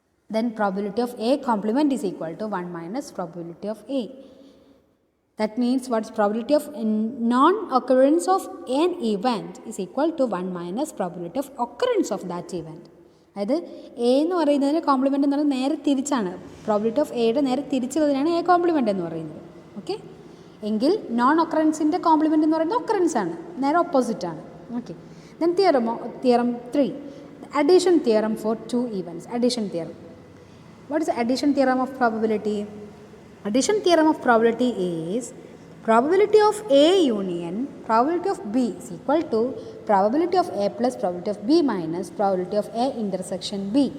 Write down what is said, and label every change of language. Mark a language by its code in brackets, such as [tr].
[en] Then probability of A complement is equal to 1 minus probability of A. That means what is probability of non-occurrence of an event is equal to 1 minus probability of occurrence of that event. [ml] അതായത് A എന്ന് പറയുന്നതിന് compliment എന്ന് പറയുന്നത് നേരെ തിരിച്ചാണ്. Probability of എയുടെ നേരെ തിരിച്ചുള്ളതിനാണ് A compliment എന്ന് പറയുന്നത്. ഓക്കെ, എങ്കിൽ നോൺ ഒക്കറൻസിൻ്റെ കോംപ്ലിമെൻ്റ് എന്ന് പറയുന്നത് ഒക്കറൻസ് ആണ്, നേരെ ഓപ്പോസിറ്റ് ആണ്. [en] Okay, then theorem 3, addition theorem for 2 events. Addition theorem. What is the addition theorem of probability? Addition theorem of probability is probability of A union probability of B is equal to probability of A plus probability of B minus probability of A intersection B.